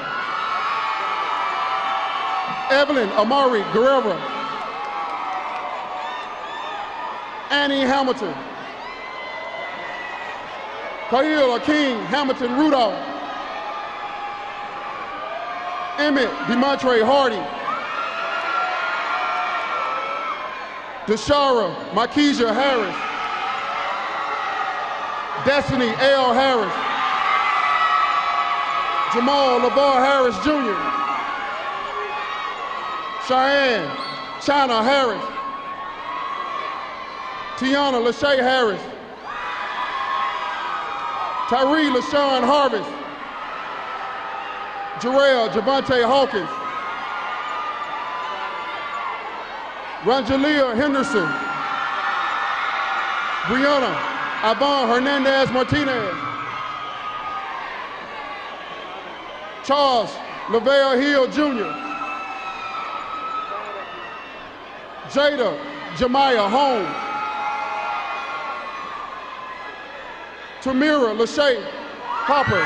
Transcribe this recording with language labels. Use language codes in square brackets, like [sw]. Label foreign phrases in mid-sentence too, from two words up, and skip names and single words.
[en] Evelyn Amari Guerrero. Annie Hamilton. Khalil Akeem Hamilton Rudolph. Emmett DeMontre Hardy. Deshara Markeisha Harris. Destiny L. Harris. Jamal LeVar Harris Jr. Cheyenne China Harris. Tiana Lachey Harris. Tyree LaShawn Harvest. Jarrell Javante Hawkins. Rangelia Henderson. Brianna Ivonne Hernandez Martinez. Charles Lavelle Hill Jr. Jada Jemiah Holmes. Tamira Lachey Hopper.